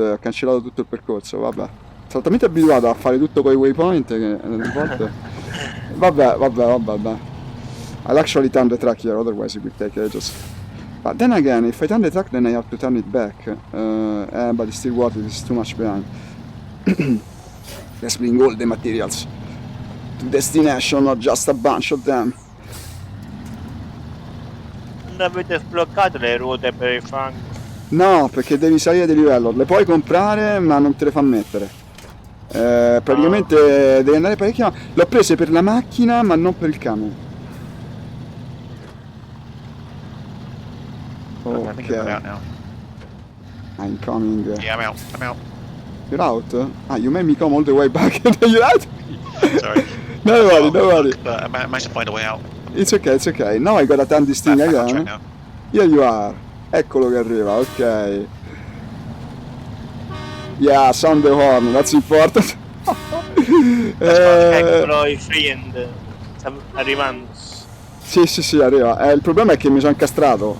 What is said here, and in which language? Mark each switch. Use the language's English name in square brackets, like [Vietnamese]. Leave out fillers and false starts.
[Italian] Ho cancellato tutto il percorso, vabbè. Sono talmente abituato a fare tutto con i waypoint che a volte... Vabbè. [English] I'll actually turn the track here, otherwise it will take ages. But then again, if I turn the track, then I have to turn it back. But it's still worth it, it's too much behind. Let's bring all the materials to destination, not just a bunch of them. [Italian] Non avete sbloccato le ruote per il fango? No, perché devi salire di livello. Le puoi comprare, ma non te le fa mettere. Praticamente devi andare parecchio. L'ho prese per la macchina, ma non per il camion. [English] I think I'm out now. I'm coming. Yeah, I'm out. You're out? You made me come all the way back and you're out? Sorry. No worry. But I managed to find a way out. It's okay. Now I gotta turn this thing Back on again. track now. Here you are. [Italian] Eccolo che arriva, ok. [English] Yeah, sound the horn, that's important. [Italian] Eccolo i friend. Sta arrivando. Sì, arriva. Il problema è che mi sono incastrato.